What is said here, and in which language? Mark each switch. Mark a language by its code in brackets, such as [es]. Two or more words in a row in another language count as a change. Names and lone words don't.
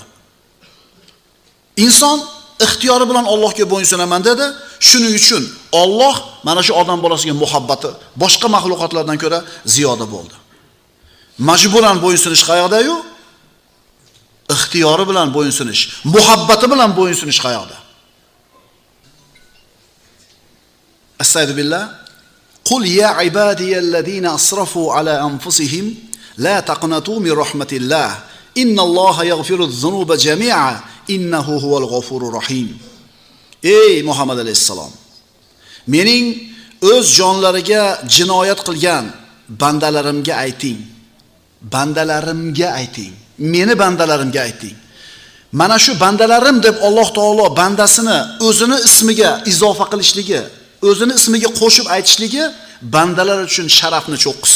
[uz] Inson ixtiyori bilan Allohga bo'yinsunaman dedi. Shuning uchun Alloh mana shu odam bolasiga muhabbati boshqa maxluqotlardan ko'ra ziyoda bo'ldi. Majburan bo'yinsunish qayerda-yu? ixtiyori bilan bo'yinsunish, muhabbati bilan bo'yinsunish qayoqda? Astagfirullah. [ar] قل يا عبادي الذين أسرفوا على أنفسهم لا تقنطوا من رحمة الله. إن الله يغفر الذنوب جميعا إنه هو الغفور الرحيم. [uz] Ey Muhammad alayhisalom, mening o'z jonlariga jinoyat qilgan bandalarimga ayting. Bandalarimga ayting. Meni bandalarimga ayting. Mana shu bandalarim deb Alloh taolo bandasini o'zini ismiga izofa qilishligi, o'zini ismiga qo'shib aytishligi bandalar uchun sharafni cho'qqisi.